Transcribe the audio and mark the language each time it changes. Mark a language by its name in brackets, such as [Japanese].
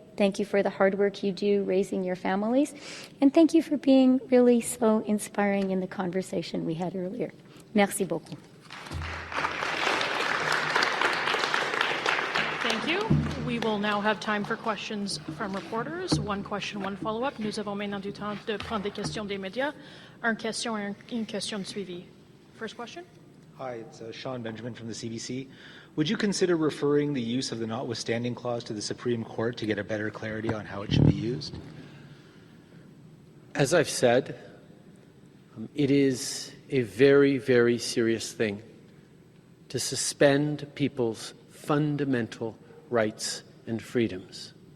[English] Thank you for the hard work you do raising your families. And thank you for being really so inspiring in the conversation we had earlier. [French] Merci beaucoup. [English] Thank you. We will now have time for questions from reporters. One question, one follow-up. [French] Nous avons maintenant du temps de prendre des questions des médias. Une question et une question de suivi. [English] First question. Hi, it's Sean Benjamin from the CBC. Would you consider referring the use of the notwithstanding clause to the Supreme Court to get a better clarity on how it should be used? As I've said, it is a very, very serious thing to suspend people's fundamental rights and freedoms.